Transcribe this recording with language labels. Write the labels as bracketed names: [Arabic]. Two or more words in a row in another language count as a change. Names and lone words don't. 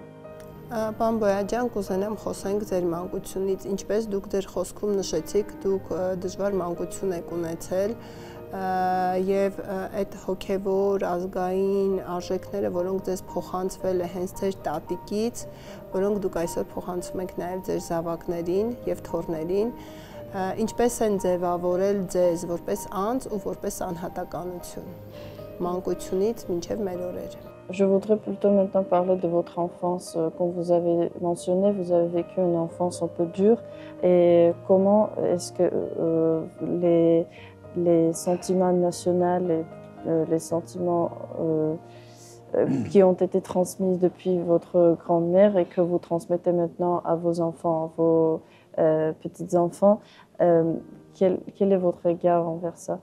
[Armenian] Պարոն Բոյաջյան, կուզենամ խոսենք ձեր մանկությունից, ինչպես դուք ձեր խոսքում նշեցիք, դուք դժվար մանկություն եք ունեցել եւ այդ հոգեվոր ազգային արժեքները, որոնք ձեզ փոխանցվել է հենց ձեր տատիկից, որոնք դուք այսօր փոխանցում եք նաեւ ձեր զավակներին եւ թոռներին, ինչպես են ձևավորել ձեզ որպես անձ ու որպես անհատականություն մանկությունից մինչեւ մեր օրերը։ [French] Je voudrais plutôt maintenant parler de votre enfance. Comme vous avez mentionné, vous avez vécu une enfance un peu dure. Et comment est-ce que les sentiments nationaux, les sentiments qui ont été transmis depuis votre grand-mère et que vous transmettez maintenant à vos enfants, à vos petits-enfants, quel est votre regard envers ça?